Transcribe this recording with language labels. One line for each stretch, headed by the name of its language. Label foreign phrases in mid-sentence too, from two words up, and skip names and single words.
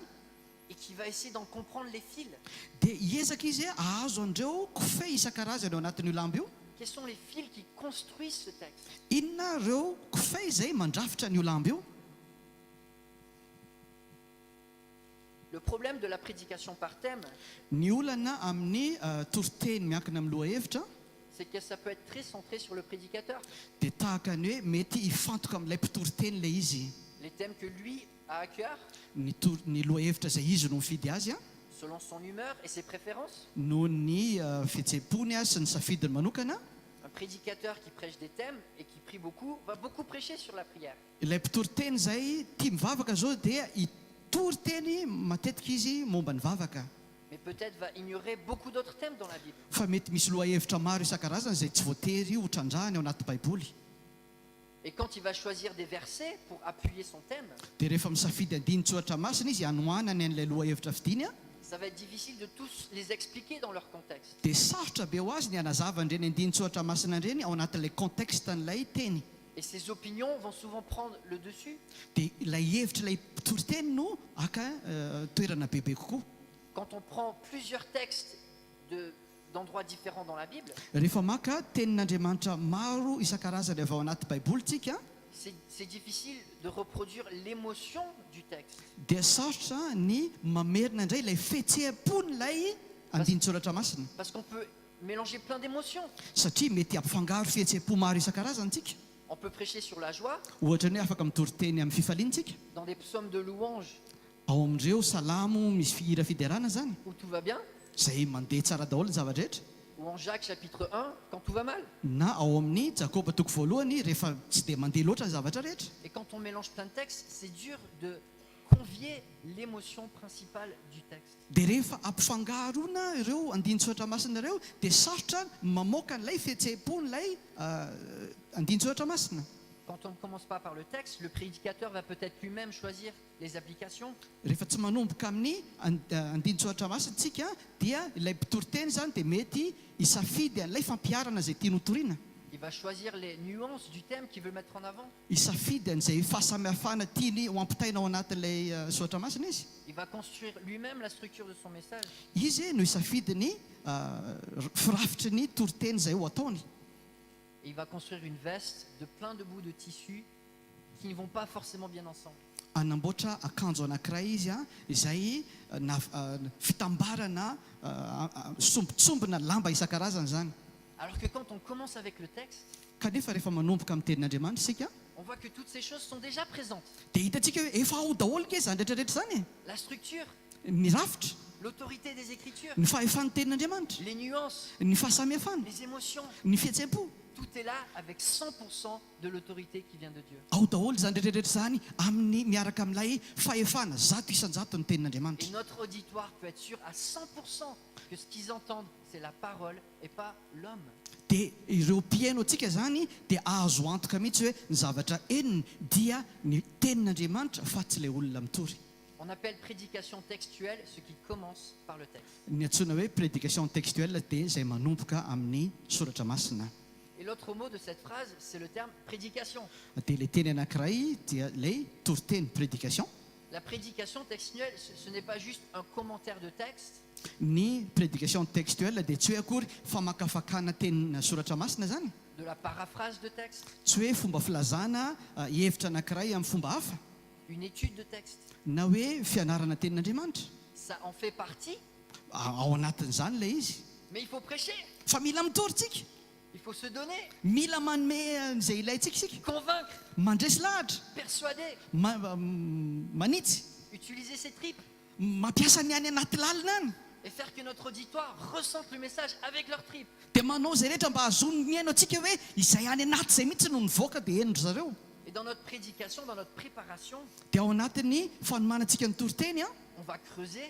French: et qui va essayer d'en comprendre les fils.
Malagasy: dia hiezaka izy ahazo andreo kofehy isan-karazany ao anatin'io lamba io.
French: Quels sont les fils qui construisent ce texte?
Malagasy: Inona ireo kofehy izay mandrafitra n'io lamba io?
French: Le problème de la prédication par thème,
Malagasy: Ny olana amin'ny toriteny miankina amin'ny lohahevitra
French: c'est que ça peut être très centré sur le prédicateur.
Malagasy: dia tahaka ny hoe mety hifantoka amin'ilay mpitoriteny ilay izy.
French: Les thèmes que lui a à cœur,
Malagasy: Ny lohahevitra izay izy no mifidy azy
French: selon son humeur et ses préférences.
Malagasy: no ny fihetseham-pony sy ny safidiny manokana.
French: Un prédicateur qui prêche des thèmes et qui prie beaucoup va beaucoup prêcher sur la prière.
Malagasy: Ilay mpitoriteny izay tia mivavaka zao dia hitory teny matetika izy momba ny vavaka,
French: Mais peut-être va ignorer beaucoup d'autres thèmes dans la Bible.
Malagasy: fa mety misy lohahevitra maro isan-karazany izay tsy voatery ho trandrahany ao anaty baiboly.
French: Et quand il va choisir des versets pour appuyer son thème,
Malagasy: Dia rehefa misafidy andinin-tsoratra masina izy hanohanany an'ilay lohahevitra fidiny
French: ça va être difficile de tous les expliquer dans leur contexte.
Malagasy: dia sarotra be ho azy ny hanazava an'ireny andinin-tsoratra masina ireny ao anatin'ilay contexten'ilay teny.
French: Et ses opinions vont souvent prendre le dessus.
Malagasy: Dia ilay hevitra ilay mpitoriteny no aka toerana bebe kokoa.
French: Quand on prend plusieurs textes d'endroits différents dans la Bible,
Malagasy: Rehefa maka tenin'Andriamanitra maro isan-karazany avy ao anaty baiboly tsika,
French: c'est difficile de reproduire l'émotion du texte.
Malagasy: dia sarotra ny mamerina indray ilay fihetseham-pon'ilay andinin-tsoratra masina,
French: Parce qu'on peut mélanger plein d'émotions.
Malagasy: satria mety ampifangaro fihetseham-po maro isan-karazany tsika.
French: On peut prêcher sur la joie
Malagasy: Ohatra ny hoe afaka mitoriteny amin'ny fifaliantsika
French: dans des psaumes de louange
Malagasy: ao amin'ireo salamo misy fihira fiderana zany,
French: où tout va bien,
Malagasy: izay mandeha tsara daholo ny zava-drehetra,
French: ou en Jacques chapitre 1 quand tout va mal.
Malagasy: na ao amin'ny Jakoba toko voalohany rehefa tsy dia mandeha loatra ny zavatra rehetra.
French: Et quand on mélange plein de textes, c'est dur de convier l'émotion principale du texte.
Malagasy: Dia rehefa ampifangarona ireo andinin-tsoratra masina ireo dia sarotra mamoaka n'ilay fihetseham-pon'ilay andinin-tsoratra masina.
French: Quand on ne commence pas par le texte, le prédicateur va peut-être lui-même choisir les applications.
Malagasy: Rehefa tsy manomboka amin'ny andinin-tsoratra masina tsika dia ilay mpitoriteny zany dia mety hisafidy an'ilay fampiarana izay tiany hotoriana,
French: Il va choisir les nuances du thème qu'il veut mettre en avant.
Malagasy: hisafidy an'izay fahasamihafana tiany ho ampitaina ao anatin'ilay soratra masina izy.
French: Il va construire lui-même la structure de son message.
Malagasy: Izy no hisafidy ny firafitry ny toriteny izay ho ataony.
French: Et il va construire une veste de plein de bouts de tissu qui ne vont pas forcément bien ensemble.
Malagasy: Anamboatra akanjo anankiray izy izay fitambarana sombitsombina lamba isan-karazany zany.
French: Alors que quand on commence avec le texte,
Malagasy: Kanefa rehefa manomboka amin'ny tenin'Andriamanitra isika,
French: on voit que toutes ces choses sont déjà présentes.
Malagasy: dia hitantsika hoe efa ao daholo ke zany rehetrarehetra zany
French: La structure,
Malagasy: ny rafitra
French: l'autorité des Écritures,
Malagasy: ny fahefan'ny tenin'andriamanitra
French: les nuances,
Malagasy: ny fahasamihafana
French: les émotions,
Malagasy: ny fihetsempo
French: tout est là avec 100% de l'autorité qui vient de Dieu.
Malagasy: ao daholo zany rehetrarehetra zany amin'ny miaraka amin'ilay fahefana zato isanjato ny
French: Et
Malagasy: tenin'andriamanitra
French: notre auditoire peut être sûr à 100% que ce qu'ils entendent, c'est la parole et pas l'homme.
Malagasy: dia ireo mpiaino antsika zany dia azo antoka mihitsy hoe ny zavatra eniny dia ny tenin'andriamanitra fa tsy ilay olona mitory.
French: On appelle prédication textuelle ce qui commence par le texte.
Malagasy: Ny antsoina hoe
French: prédication textuelle
Malagasy: dia izay manomboka amin'ny soratra masina.
French: Et l'autre mot de cette phrase, c'est le terme prédication.
Malagasy: Dia ilay teny anankiray dia ilay toriteny prédication.
French: La prédication textuelle, ce n'est pas juste un commentaire de texte,
Malagasy: Ny
French: prédication textuelle
Malagasy: dia tsy hoe akory famakafakana teny soratra masina zany,
French: de la paraphrase de texte,
Malagasy: tsy hoe fomba filazana hevitra anankiray amin'ny fomba hafa
French: une étude de texte.
Malagasy: na hoe fianarana tenin'andriamanitra.
French: Ça en fait partie,
Malagasy: Ao anatin'izany ilay izy,
French: mais il faut prêcher,
Malagasy: fa mila mitorytsika,
French: il faut se donner,
Malagasy: mila manome izay ilayntsika isika,
French: convaincre,
Malagasy: mandresy lahatra,
French: persuader,
Malagasy: manitsy,
French: utiliser ses tripes
Malagasy: mampiasa ny any anaty lalina any,
French: et faire que notre auditoire ressente le message avec leurs tripes.
Malagasy: dia manao izay rehetra mba hazony miaino antsika hoe izay any anaty izay mihitsy no nivoaka dia henodry zareo.
French: Et dans notre prédication, dans notre préparation,
Malagasy: Dia ao anatin'ny fanomanantsika ny toriteny
French: on va creuser,